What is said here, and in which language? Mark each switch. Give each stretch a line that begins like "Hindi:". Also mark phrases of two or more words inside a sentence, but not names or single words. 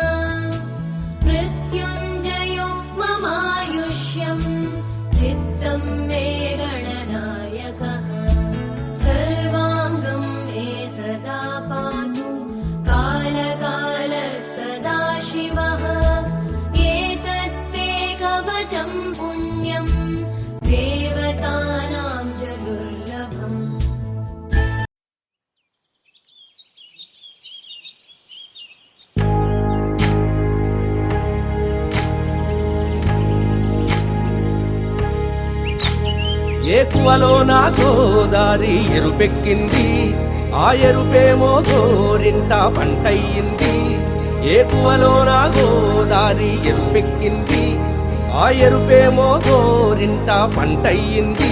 Sanskrit: मृत्युञ्जयो ममायुष्यम् चित्तं मे गणनायकः सर्वाङ्गं मे सदा पातु कालकालः सदाशिवः एतत्ते कवचं पुण्यं देवतानां च दुर्लभम्
Telugu: ఏకువలో నా గోదారి ఎరుపెక్కింది ఆ ఎరుపేమో గోరింట పంటయ్యింది ఏకువలో నా గోదారి ఎరుపెక్కింది ఆ ఎరుపేమో గోరింట పంటయ్యింది